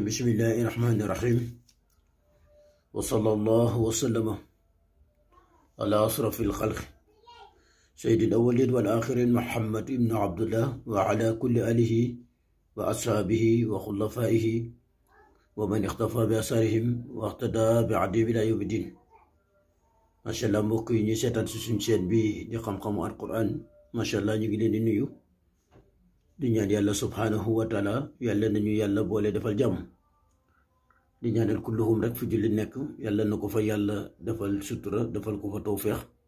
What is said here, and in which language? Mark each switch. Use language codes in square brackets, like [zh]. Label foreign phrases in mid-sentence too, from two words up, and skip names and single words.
[ar] بسم الله الرحمن الرحيم، وصلى الله وسلم على أشرف الخلق سيد الأولين والآخرين محمد بن عبد الله وعلى كل آله وأصحابه وخلفائه ومن اختفى بأثرهم واهتدى بعدهم إلى يوم الدين. ما شاء الله [wo] mbokk yi ñuy seetaan ci suñu chaîne bi di xam-xamu alquran, [ar] ما شاء الله [wo] ñu ngi leen di nuyu di ñaan yàlla [ar] سبحانه وتعالى [wo] yàlla nañu yàlla boole defal jàmm. di ñaanal kulluhum rek fu julli nekk yàlla na ko fa yàlla defal sutura defal ko fa tawfeex.